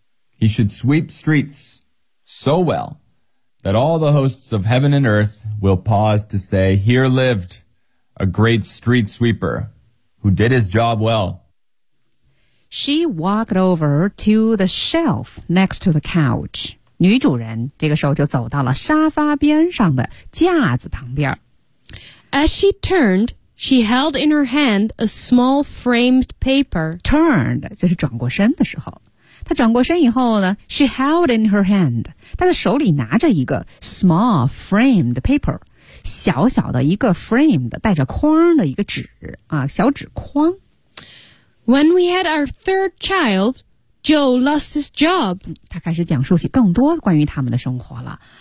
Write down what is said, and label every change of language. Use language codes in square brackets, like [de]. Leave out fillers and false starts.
[en] He should sweep streets so well that all the hosts of heaven and earth will pause to say, Here lived a great street sweeper who did his job well. She walked over to the shelf next to the couch. [zh] 女主人这个时候就走到了沙发边上的架子旁边。 [en] As she turned, she held in her hand a small framed paper. [zh] Turned, 就是转过身的时候。她转过身以后呢 [en] she held in her hand, [zh] 她的手里拿着一个 [en] small framed paper, [zh] 小小的一个 framed, 带着框的一个纸啊，小纸框。 [en] When we had our third child, Joe lost his job. [zh] 她开始讲述起更多关于他们的生活了。